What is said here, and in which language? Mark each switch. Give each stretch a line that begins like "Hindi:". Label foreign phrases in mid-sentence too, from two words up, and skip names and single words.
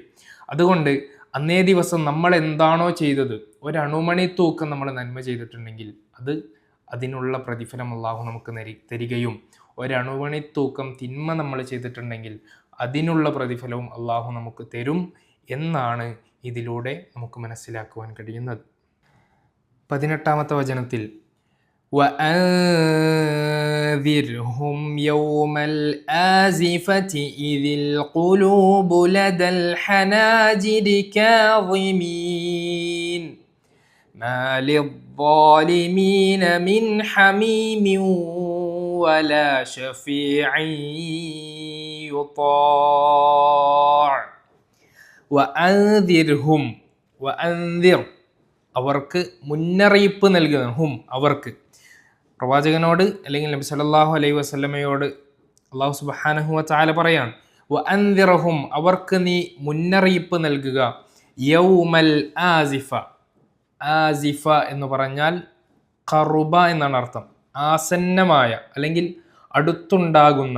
Malayalam: അതുകൊണ്ട് അന്നേ ദിവസം നമ്മൾ എന്താണോ ചെയ്തത്, ഒരണുമണി തൂക്കം നമ്മൾ നന്മ ചെയ്തിട്ടുണ്ടെങ്കിൽ അതിനുള്ള പ്രതിഫലം അള്ളാഹു നമുക്ക് തരികയും, ഒരണുമണി തൂക്കം തിന്മ നമ്മൾ ചെയ്തിട്ടുണ്ടെങ്കിൽ അതിനുള്ള പ്രതിഫലവും അള്ളാഹു നമുക്ക് തരും എന്നാണ് ഇതിലൂടെ നമുക്ക് മനസ്സിലാക്കുവാൻ കഴിയുന്നത്. 18-ാമത്തെ വചനത്തിൽ
Arabic: وأنذرهم يوم الآزفة إذ القلوب لدى الحناجر كاظمين ما للظالمين من حميم ولا شفيع يطاع وأنذرهم وأنذر
Malayalam: അവർക്ക് മുന്നറിയിപ്പ് നൽകുന്ന അവർക്ക് പ്രവാചകനോട് അല്ലെങ്കിൽ നബി
Arabic: صلى الله عليه وسلم الله سبحانه وتعالى
Malayalam: പറയാണ്, വഅൻദിറഹും അവർക്ക് നീ മുന്നറിയിപ്പ് നൽകുക,
Arabic: يوم الآزفة.
Malayalam: ആസിഫ എന്ന് പറഞ്ഞാൽ ഖറുബ എന്നാണ് അർത്ഥം, ആസന്നമായ അല്ലെങ്കിൽ അടുത്തുണ്ടാകുന്ന.